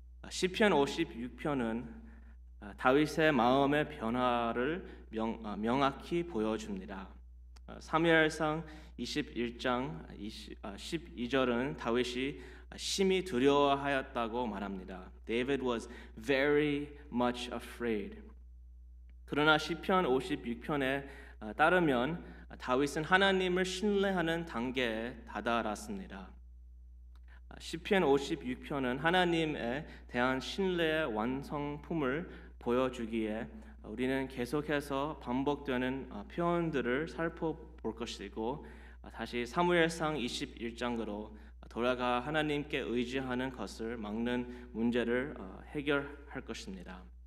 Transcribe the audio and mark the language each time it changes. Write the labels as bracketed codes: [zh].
[ko] 시편 56편은 다윗의 마음의 변화를 명확히 보여줍니다. 사무엘상 21장 12절은 다윗이 심히 두려워하였다고 말합니다. [en] David was very much afraid. [ko] 그러나 시편 56편에 따르면 다윗은 하나님을 신뢰하는 단계에 다다랐습니다. 시편 56편은 하나님에 대한 신뢰의 완성품을 보여주기에 우리는 계속해서 반복되는 표현들을 살펴볼 것이고 다시 사무엘상 21장으로 돌아가 하나님께 의지하는 것을 막는 문제를 해결할 것입니다.